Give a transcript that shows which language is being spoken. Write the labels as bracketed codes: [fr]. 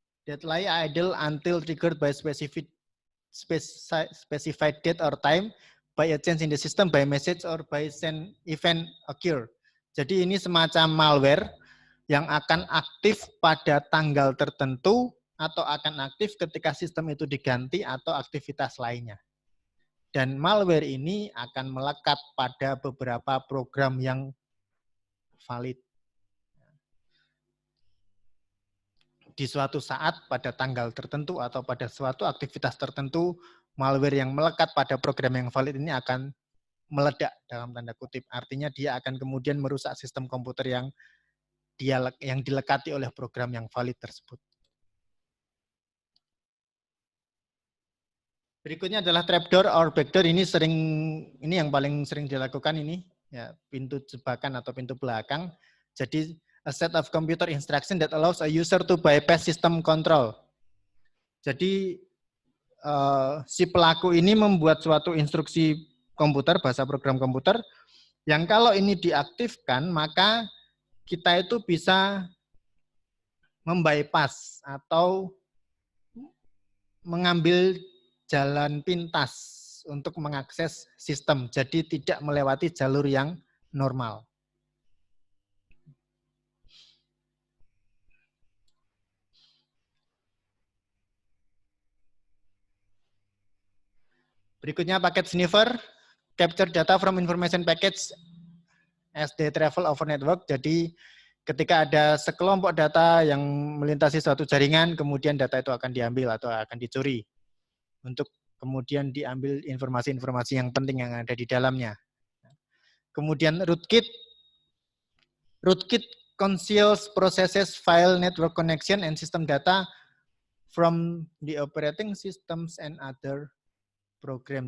[en] That lie idle until triggered by specified date or time by a change in the system, by message or by send event occur. [id] Jadi ini semacam malware yang akan aktif pada tanggal tertentu atau akan aktif ketika sistem itu diganti atau aktivitas lainnya. Dan malware ini akan melekat pada beberapa program yang valid. Di suatu saat pada tanggal tertentu atau pada suatu aktivitas tertentu, malware yang melekat pada program yang valid ini akan meledak dalam tanda kutip. Artinya dia akan kemudian merusak sistem komputer yang dilekati oleh program yang valid tersebut. Berikutnya adalah trapdoor or backdoor. Ini yang paling sering dilakukan ini ya, pintu jebakan atau pintu belakang. Jadi [en] a set of computer instruction that allows a user to bypass system control. [id] Jadi si pelaku ini membuat suatu instruksi komputer, bahasa program komputer, yang kalau ini diaktifkan maka kita itu bisa membypass atau mengambil jalan pintas untuk mengakses sistem, jadi tidak melewati jalur yang normal. Berikutnya paket sniffer, [en] capture data from information package as they travel over network. [id] Jadi ketika ada sekelompok data yang melintasi suatu jaringan, kemudian data itu akan diambil atau akan dicuri untuk kemudian diambil informasi-informasi yang penting yang ada di dalamnya. Kemudian [en] rootkit conceals processes file network connection and system data from the operating systems and other program.